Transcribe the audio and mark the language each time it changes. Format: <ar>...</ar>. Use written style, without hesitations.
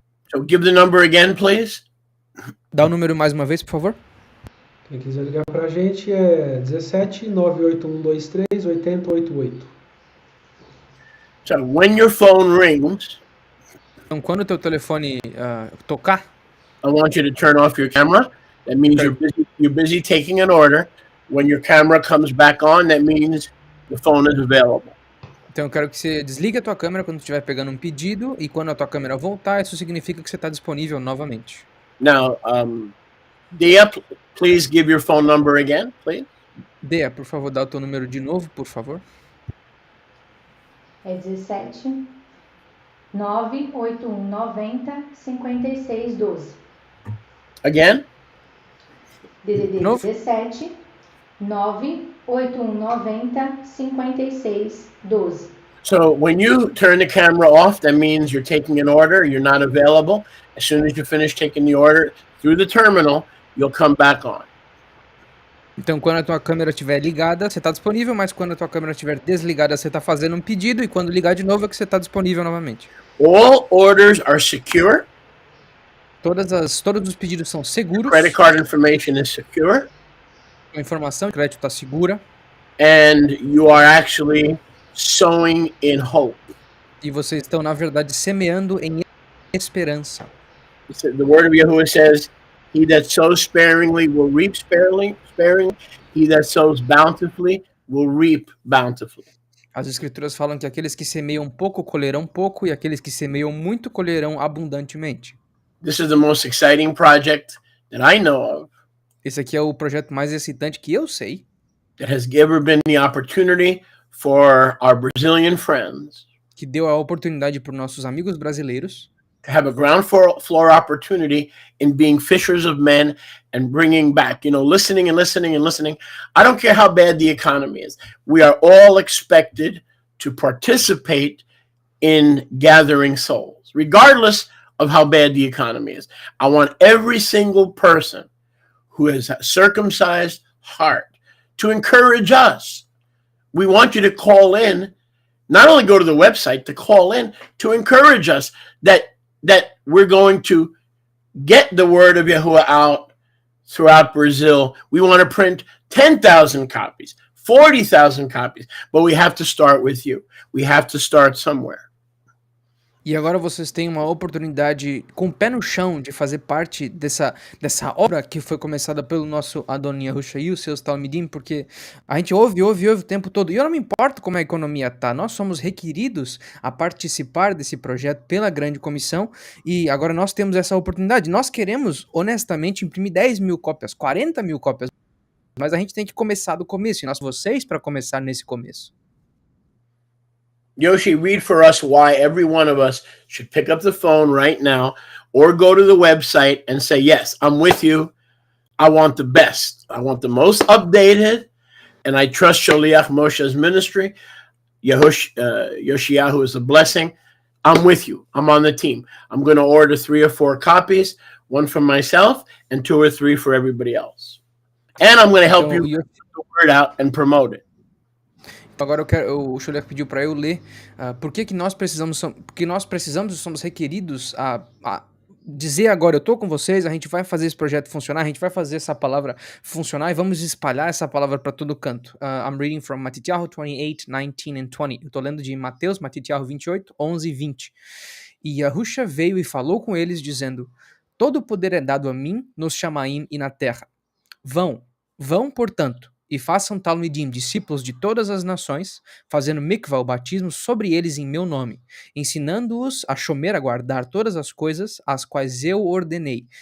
<en>So give the number again, please.</en> <pt>Dá o número mais uma vez, por favor. Quem quiser ligar para a gente é 17 98123 8088.</pt> <en>So when your phone rings,</en> <pt>Então quando o teu telefone tocar,</pt> <en>I want you to turn off your camera. That means you're busy taking an order. When your camera comes back on, that means the phone is available.</en> <pt>então eu quero que você desligue a tua câmera quando estiver pegando um pedido, e quando a tua câmera voltar, isso significa que você está disponível novamente.</pt> <en>Now, Dia, please give your phone number again, please.</en> <pt>Dea, por favor, dá o teu número de novo, por favor. É 17 98190 5612.</pt> <en>Again?</en> <pt>DDD Novo? 17 98190 5612.</pt> <en>So when you turn the camera off, that means you're taking an order, you're not available. As soon as you finish taking the order through the terminal, you'll come back on.</en> <pt>Então, quando a tua câmera estiver ligada, você está disponível, mas quando a tua câmera estiver desligada, você está fazendo um pedido, e quando ligar de novo é que você está disponível novamente.</pt> <en>All orders are secure.</en> <pt>Todos os pedidos são seguros,</pt> <en>Credit card information is secure.</en> <pt>a informação de crédito está segura,</pt> <en>And you are actually sowing in hope.</en> <pt>e vocês estão, na verdade, semeando em esperança.</pt> <en>The word of Yahuwah says, he that sows sparingly will reap sparingly. He that sows bountifully will reap bountifully.</en> <pt>As escrituras falam que aqueles que semeiam pouco colherão pouco, e aqueles que semeiam muito colherão abundantemente.</pt> <en>This is the most exciting project that I know of</en> <pt>Esse aqui é o projeto mais excitante que eu sei,</pt> <en>that has ever been the opportunity for our Brazilian friends</en> <pt>que deu a oportunidade para os nossos amigos brasileiros</pt> <en>to have a ground floor opportunity in being fishers of men and bringing back, listening and listening and listening. I don't care how bad the economy is. We are all expected to participate in gathering souls, regardless of how bad the economy is. I want every single person who has a circumcised heart to encourage us. We want you to call in not only go to the website, to call in to encourage us that we're going to get the word of Yahuwah out throughout Brazil. We want to print 10,000 copies, 40,000 copies, but we have to start with you. We have to start somewhere.</en> <pt>E agora vocês têm uma oportunidade com o pé no chão de fazer parte dessa obra que foi começada pelo nosso Adon Yahushua e os seus Talmidim, porque a gente ouve o tempo todo. E eu não me importo como a economia tá, nós somos requeridos a participar desse projeto pela grande comissão e agora nós temos essa oportunidade. Nós queremos, honestamente, imprimir 10 mil cópias, 40 mil cópias, mas a gente tem que começar do começo e nós vocês para começar nesse começo.</pt> <en>Yoshi, read for us why every one of us should pick up the phone right now or go to the website and say, yes, I'm with you. I want the best. I want the most updated. And I trust Sholiach Moshe's ministry. Yoshiyahu is a blessing. I'm with you. I'm on the team. I'm going to order 3 or 4 copies, one for myself and 2 or 3 for everybody else. And I'm going to help you get the word out and promote it.</en> <pt>Agora o Sholiach pediu para eu ler por que nós precisamos, porque nós precisamos, somos requeridos a dizer agora, eu tô com vocês, a gente vai fazer esse projeto funcionar, a gente vai fazer essa palavra funcionar e vamos espalhar essa palavra para todo canto.</pt> <en>I'm reading from Matityahu 28, 19 and 20.</en> <pt>Eu tô lendo de Mateus, Matityahu 28, 11 e 20. E Yahushua veio e falou com eles dizendo, todo o poder é dado a mim nos Shamaim e na terra. Vão, portanto, e façam Talmidim, discípulos de todas as nações, fazendo mikvah, o batismo, sobre eles em meu nome, ensinando-os a shomer, a guardar todas as coisas as quais eu ordenei.</pt>